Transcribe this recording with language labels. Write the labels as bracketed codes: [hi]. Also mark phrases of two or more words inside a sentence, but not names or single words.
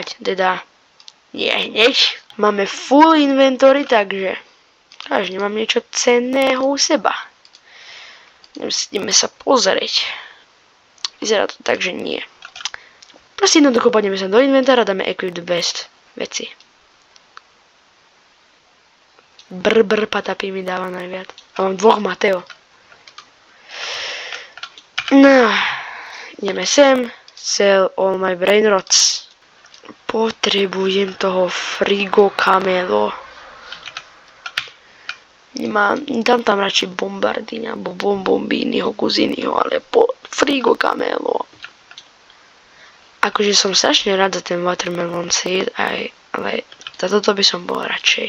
[sk] Teda, nie hneď. Máme [en] full inventory, [sk] takže každý mám niečo cenného u seba. Ideme sa pozrieť. Vyzerá to tak, že nie. Proste jednoducho poďme sa do inventára a dáme [en] equip the best [sk] veci. Patapim mi dáva najviac. A mám 2 Mateo. No, ideme sem. [en] Sell all my brain rots. [sk] Potrebujem toho frigo camelo. Dám tam radšej bombardín alebo bombombínyho kuzinyho, ale frigo camelo. Akože som strašne rád za ten [en] watermelon seed, [sk] ale za toto by som bol radšej.